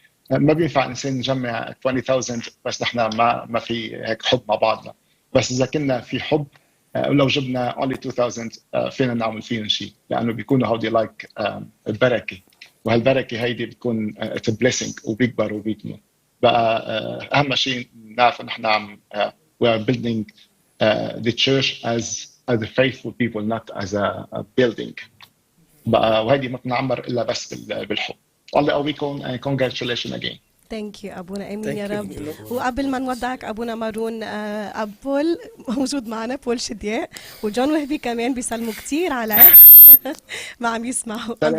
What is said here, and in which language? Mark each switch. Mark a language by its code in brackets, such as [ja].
[ar] ما بينفع إنسان نجمع 20,000 بس نحن ما في هيك حب مع بعضنا. بس إذا كنا في حب ولو جبنا [en] only [ar] 2,000 فينا نعمل فيهم شيء، لأنه بيكونوا هودي لايك البركة، وهالبركة هيدي بتكون [en] it's a blessing [ar] وبيكبر وبيكمل. بقى أهم شيء نعرف إن إحنا عم [en] we are building the church as a faithful people not as a building. [ar] بقى وهيدي ما بتنعمر إلا بس بالحب. الله يقويكم [en] and congratulations again. Thank you [ar] أبونا. آمين يا رب. وقبل ما نودعك أبونا مارون أب بول موجود معنا، بول شدياء وجون وهبي كمان بيسلموا كتير على ما عم يسمعوا.